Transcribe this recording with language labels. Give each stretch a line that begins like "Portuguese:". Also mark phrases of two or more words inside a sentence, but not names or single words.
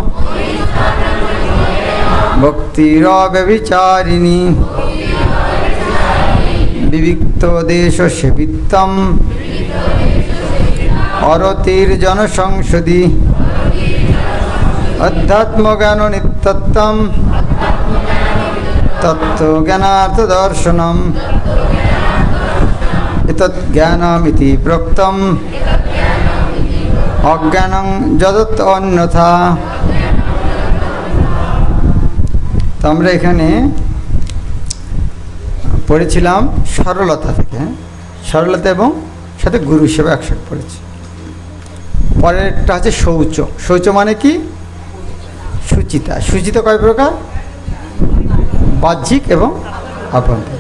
Sanskrit: ভক্তিরব্যভিচারিণী বিবিক্ত দেশ সেবিত্তম অরতির্জনসংসদি অধ্যাত্মজ্ঞান নিত্যত্বম তত্ত্বজ্ঞানার্থদর্শনম এতজ্জ্ঞানমিতি প্রোক্তম অজ্ঞানং যদত অন্যথা।
Bangla: তো আমরা এখানে পড়েছিলাম সরলতা থেকে, সরলতা এবং সাথে গুরু সেবা একসাথে পড়েছি। পরেরটা হচ্ছে শৌচ। শৌচ মানে কি? সুচিতা। সুচিতা কয় প্রকার? বাহ্যিক এবং আভ্যন্তরিক।